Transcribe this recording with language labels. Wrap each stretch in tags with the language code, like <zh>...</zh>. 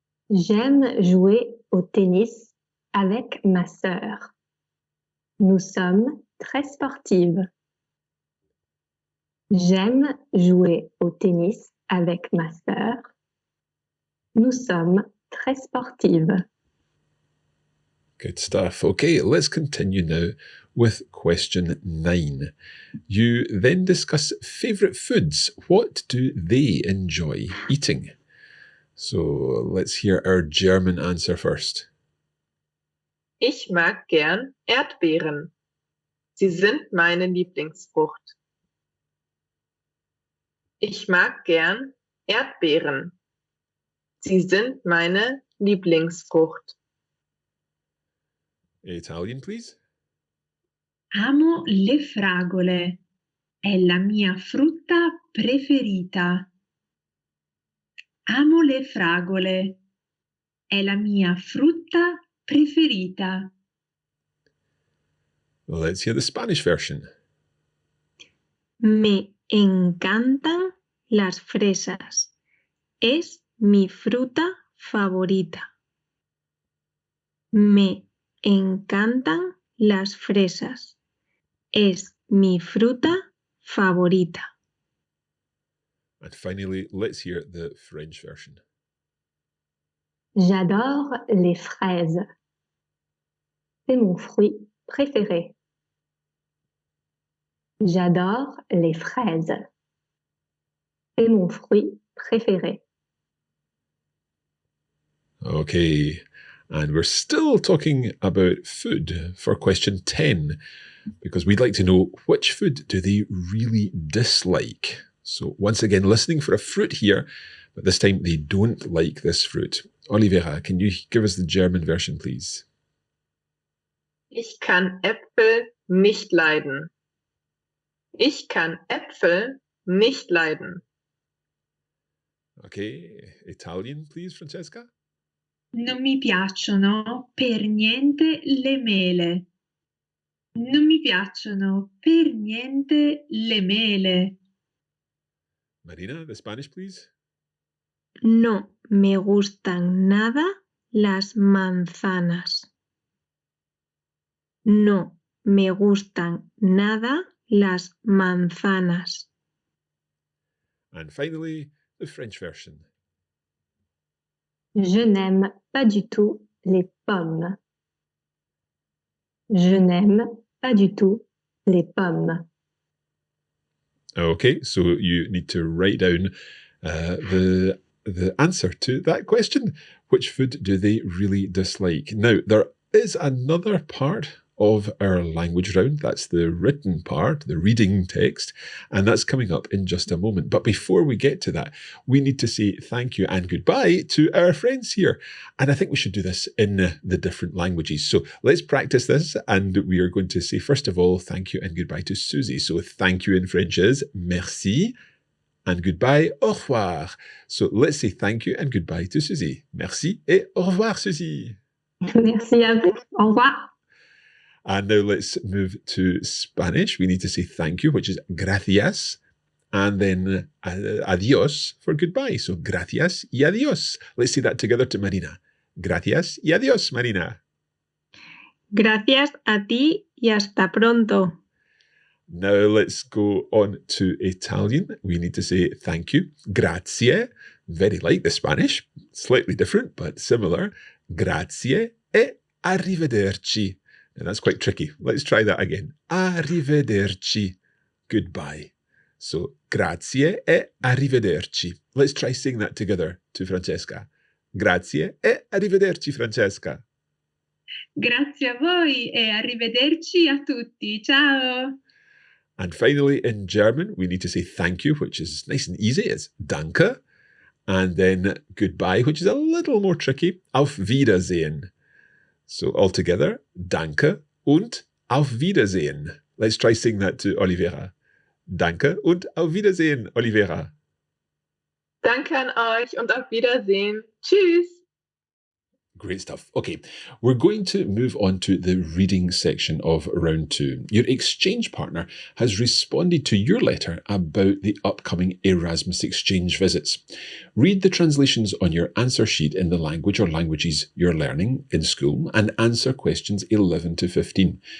<fr>J'aime jouer au tennis avec ma sœur. Nous sommes très sportives. J'aime jouer au tennis avec ma sœur. Nous sommes très sportives.</fr> <en>Good stuff. Okay, let's continue now with question 9. You then discuss favourite foods. What do they enjoy eating? So let's hear our German answer first.</en> <de>Ich mag gern Erdbeeren. Sie sind meine Lieblingsfrucht. Ich mag gern Erdbeeren. Sie sind meine Lieblingsfrucht.</de> <en>Italian, please.</en> <it>Amo le fragole. È la mia frutta preferita. Amo le fragole. È la mia frutta preferita.</it> <en>Let's hear the Spanish version.</en> <es>Me encantan las fresas. Es mi fruta favorita. Me encantan las fresas. Es mi fruta favorita.</es> <en>And finally, let's hear the French version.</en> <fr>J'adore les fraises. C'est mon fruit préféré. J'adore les fraises. C'est mon fruit préféré.</fr> <en>Okay, and we're still talking about food for question 10, because we'd like to know which food do they really dislike. So once again, listening for a fruit here, but this time they don't like this fruit. Olivera, can you give us the German version, please?</en> <de>Ich kann Äpfel nicht leiden. Ich kann Äpfel nicht leiden.</de> <en>Okay, Italian, please, Francesca?</en> <it>Non mi piacciono per niente le mele. Non mi piacciono per niente le mele.</it> <en>Marina, the Spanish, please?</en> <es>No me gustan nada las manzanas. No me gustan nada las manzanas.</es> <en>And finally, the French version.</en> <fr>Je n'aime pas du tout les pommes. Je n'aime pas du tout les pommes.</fr> <en>Okay, so you need to write down the answer to that question. Which food do they really dislike? Now, there is another part of our language round. That's the written part, the reading text, and that's coming up in just a moment. But before we get to that, we need to say thank you and goodbye to our friends here. And I think we should do this in the different languages. So let's practice this, and we are going to say, first of all, thank you and goodbye to Susie. So thank you in French is</en> <fr>merci,</fr> <en>and goodbye,</en> <fr>au revoir.</fr> <en>So let's say thank you and goodbye to Susie.</en> <fr>Merci et au revoir, Susie. Merci à vous. Au revoir.</fr> <en>And now let's move to Spanish. We need to say thank you, which is</en> <es>gracias,</es> <en>and then</en> <es>adios</es> <en>for goodbye. So</en> <es>gracias y adios.</es> <en>Let's say that together to Marina.</en> <es>Gracias y adios, Marina. Gracias a ti y hasta pronto.</es> <en>Now let's go on to Italian. We need to say thank you.</en> <it>Grazie.</it> <en>Very like the Spanish. Slightly different, but similar.</en> <it>Grazie e arrivederci.</it> <en>And that's quite tricky. Let's try that again.</en> <it>Arrivederci.</it> <en>Goodbye.</en> <it>So, grazie e arrivederci.</it> <en>Let's try saying that together to Francesca.</en> <it>Grazie e arrivederci, Francesca. Grazie a voi e arrivederci a tutti. Ciao.</it> <en>And finally, in German, we need to say thank you, which is nice and easy. It's</en> <de>danke.</de> <en>And then goodbye, which is a little more tricky.</en> <de>Auf Wiedersehen.</de> <en>So altogether,</en> <de>danke und auf Wiedersehen.</de> <en>Let's try saying that to Olivera.</en> <de>Danke und auf Wiedersehen, Olivera. Danke an euch und auf Wiedersehen. Tschüss.</de> <en>Great stuff. Okay, we're going to move on to the reading section of round 2. Your exchange partner has responded to your letter about the upcoming Erasmus exchange visits. Read the translations on your answer sheet in the language or languages you're learning in school and answer questions 11 to 15.</en>